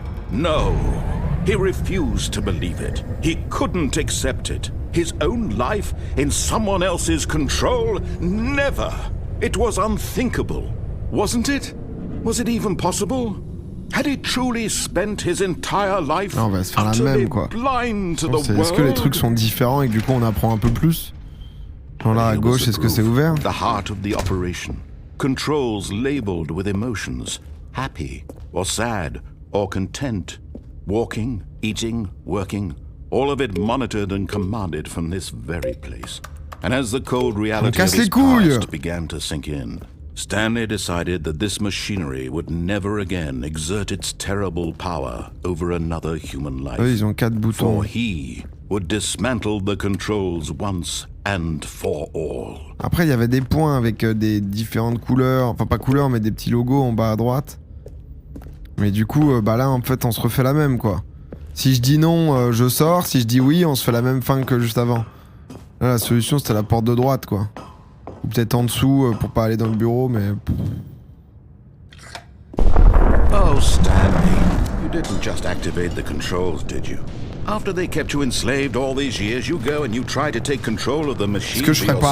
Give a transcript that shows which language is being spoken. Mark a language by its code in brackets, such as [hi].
[en] No. He refused to believe it. He couldn't accept it. His own life in someone else's control? Never. It was unthinkable. Wasn't it? Was it even possible? Had he truly spent his entire life [fr] on va se faire la [en] utterly [fr] même, quoi. [en] blind to the world? [fr] Est-ce que les trucs sont différents et que du coup on apprend un peu plus? Genre là à gauche, est-ce que c'est ouvert? [en] The heart of the operation. Controls labeled with emotions. Happy or sad or content. Walking, eating, working. All of it monitored and commanded from this very place. And as the cold reality of his past began to sink in, Stanley decided that this machinery would never again exert its terrible power over another human life. [fr] Ils ont 4 boutons. [en] For he would dismantle the controls once and for all. [fr] Après, il y avait des points avec des différentes couleurs, enfin pas couleurs, mais des petits logos en bas à droite. Mais du coup, bah là, en fait, on se refait la même, quoi. Si je dis non, je sors. Si je dis oui, on se fait la même fin que juste avant. Là, la solution, c'était la porte de droite, quoi. Ou peut-être en dessous pour pas aller dans le bureau, mais... [en] Oh, Stanley, you didn't just activate the controls, did you? After they kept you enslaved all these years, you go and you try to take control of the machine for yourself.